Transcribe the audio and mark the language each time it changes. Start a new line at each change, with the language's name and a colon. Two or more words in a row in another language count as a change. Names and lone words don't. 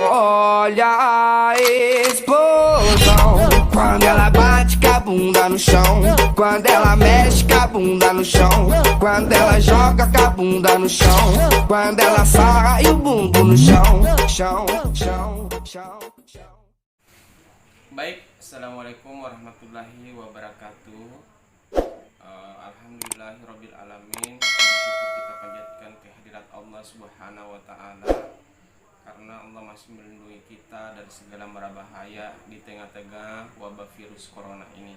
Portuguese: olha a explosão. Quando ela bate com a bunda no chão, quando ela mexe com a bunda no chão, quando ela joga com a bunda no chão, quando ela sarra e o bumbum no chão, chão, chão, chão, chão.
Arabic: Baik, السلام عليكم ورحمة الله وبركاته. الحمد لله رب العالمين.
Indonesian: Bersyukur kita panjatkan kehadirat Allah
Arabic: سبحانه وتعالى
Indonesian: karena Allah masih melindungi kita dari segala mara bahaya di tengah-tengah wabah virus corona ini.